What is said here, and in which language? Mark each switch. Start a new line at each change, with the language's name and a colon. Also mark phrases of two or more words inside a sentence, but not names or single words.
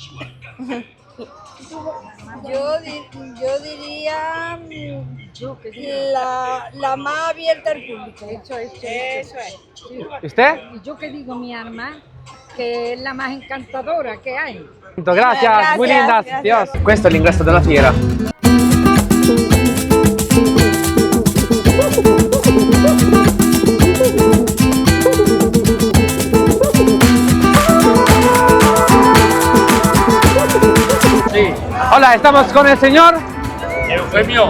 Spanish: Yo diría la más abierta al público. Eso es. ¿Y usted? Y yo que digo mi arma, que es la más encantadora que hay. Gracias, muy lindas. Gracias. Dios.
Italian: Questo è l'ingresso della fiera.
Spanish: Hola, estamos con el señor Eufemio.